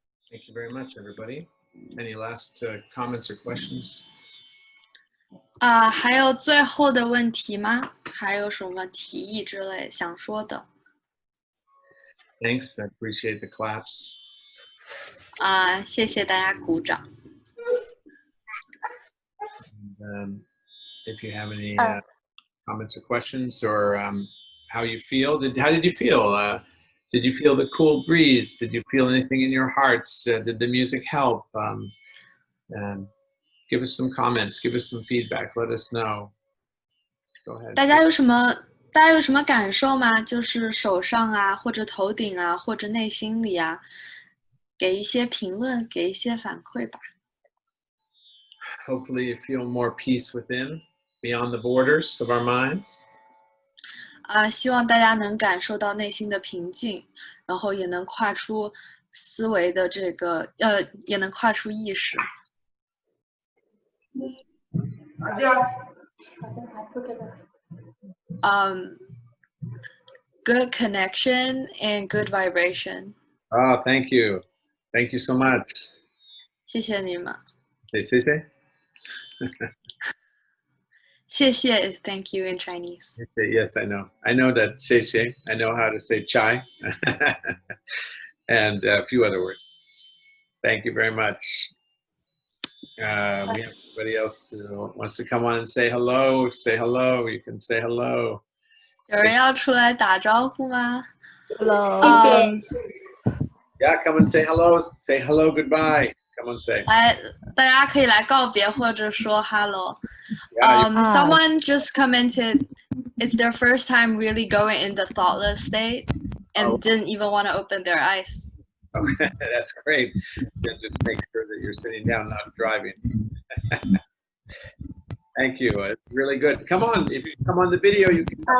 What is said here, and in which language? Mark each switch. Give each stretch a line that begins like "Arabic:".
English: Thank you very much, everybody. Any last comments or questions?
Chinese: 还有最后的问题吗？还有什么提议之类想说的？
English: Thanks. I appreciate the claps.
Chinese: 谢谢大家鼓掌。
English: And, if you have any comments or questions, or how you feel, how did you feel? Did you feel the cool breeze? Did you feel anything in your hearts? Did the music help? Give us some comments. Give us some feedback. Let us know. Go ahead.
Chinese: 大家有什么感受吗？就是手上啊，或者头顶啊，或者内心里啊，给一些评论，给一些反馈吧。
English: Hopefully you feel more peace within, beyond the borders of our minds.
Chinese: 希望大家能感受到内心的平静，然后也能跨出思维的这个也能跨出意识。
English: Good connection and good vibration. Oh, thank you. Thank you so much.
Chinese: 谢谢你们。
English: Say.
Chinese: 谢谢
English: is thank you in Chinese. Yes, I know. I know that say. I know how to say chai. And a few other words. Thank you very much. We have anybody else who wants to come on and say hello. Say hello. You can say hello.
Chinese: 有人要出来打招呼吗？
English: Hello. Yeah, come and say hello. Say hello, goodbye. Come on, say.
Chinese: 来，大家可以来告别或者说 hello.
English: Yeah, Someone just commented it's their first time really going in the thoughtless state and didn't even want to open their eyes. Okay, that's great. Just make sure that you're sitting down, not driving. Thank you. It's really good. Come on, if you come on the video, you can.